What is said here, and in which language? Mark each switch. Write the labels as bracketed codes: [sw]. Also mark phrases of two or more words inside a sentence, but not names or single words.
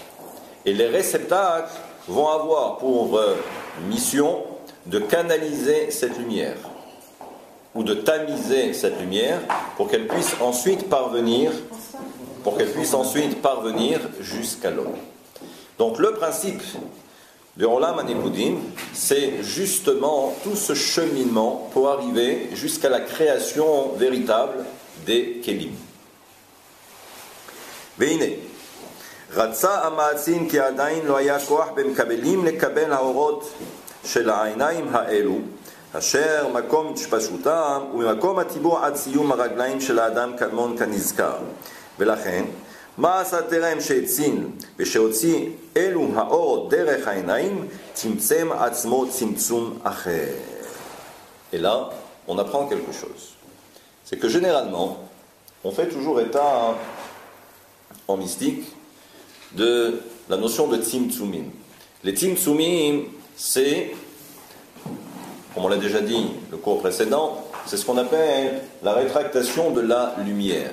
[fr] Et les réceptacles vont avoir pour mission de canaliser cette lumière, ou de tamiser cette lumière, pour qu'elle puisse ensuite parvenir jusqu'à l'homme. Donc le principe de Olam HaNekudim, c'est justement tout ce cheminement pour arriver jusqu'à la création véritable des Kelim. [he] והנה, רצה המאזין כי עדיין לא היה כוח במקבלים לקבל האורות של העיניים האלו, אשר מקום התפשטותם וממקום הטיבור עד סיום הרגליים של האדם קדמון כנזכר. ולכן, מה עשה טרם שהצין ושהוציא אלו האור דרך העיניים, צמצם עצמו צמצום אחר. [fr] Et là, on apprend quelque chose. C'est que généralement, on fait toujours état en mystique de la notion de tzimtzumim. Les tzimtzumim, c'est, comme on l'a déjà dit le cours précédent, c'est ce qu'on appelle la rétractation de la lumière.